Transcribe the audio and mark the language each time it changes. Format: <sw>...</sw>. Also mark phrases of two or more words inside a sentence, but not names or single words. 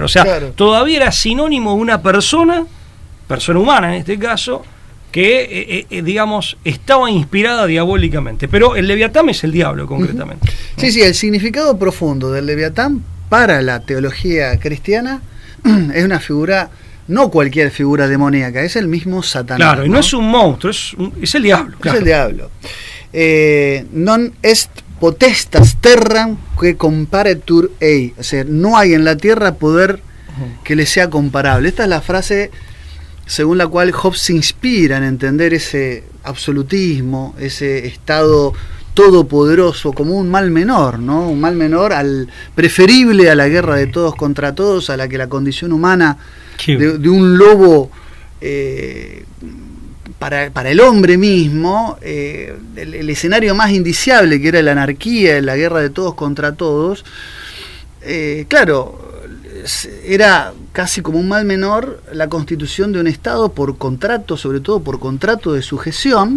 <es>O sea, claro, todavía era sinónimo de una persona humana en este caso, que, digamos, estaba inspirada diabólicamente. Pero el Leviatán es el diablo, concretamente. Sí, el significado profundo del Leviatán para la teología cristiana es una figura, no cualquier figura demoníaca, es el mismo Satanás. Claro, y no es un monstruo, es el diablo. Claro. Es el diablo.</es> <la>Non est potestas terram que comparetur ei.</la> <es>O sea, no hay en la tierra poder que le sea comparable. Esta es la frase según la cual Hobbes se inspira en entender ese absolutismo, ese estado todopoderoso como un mal menor, ¿no? Un mal menor preferible a la guerra de todos contra todos, a la que la condición humana de un lobo para el hombre mismo, el escenario más indiciable que era la anarquía, la guerra de todos contra todos, claro, era casi como un mal menor la constitución de un Estado por contrato, sobre todo por contrato de sujeción.</es>